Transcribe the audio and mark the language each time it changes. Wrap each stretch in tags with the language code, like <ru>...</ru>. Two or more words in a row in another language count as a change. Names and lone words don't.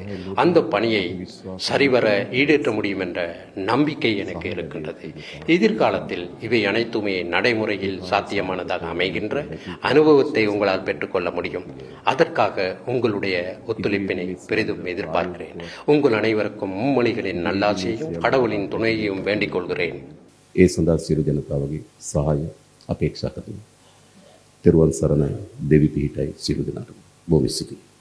<ta>அந்த பணியை சரிவர ஈடேற்ற முடியும் என்ற நம்பிக்கை எனக்கு இருக்கின்றது. எதிர்காலத்தில் இவை அனைத்துமே நடைமுறையில் சாத்தியமானதாக அமைகின்ற அனுபவத்தை உங்களால் பெற்றுக்கொள்ள முடியும். அதற்காக உங்களுடைய ஒத்துழைப்பினை பெரிதும் எதிர்பார்க்கிறேன். உங்கள் අனைவருக்கும் மும்மொழிகளின் நல்லாசியையும் கடவுளின் துணையையும் வேண்டிக் கொள்கிறேன்.</ta> <si>ඒ සඳහා සියලු ජනතාවගේ සහාය අපේක්ෂා කරමි. තෙරුවන් සරණයි. දෙවි පිහිටයි සියලු දෙනාටම. බොහොම ස්තුතියි.</si>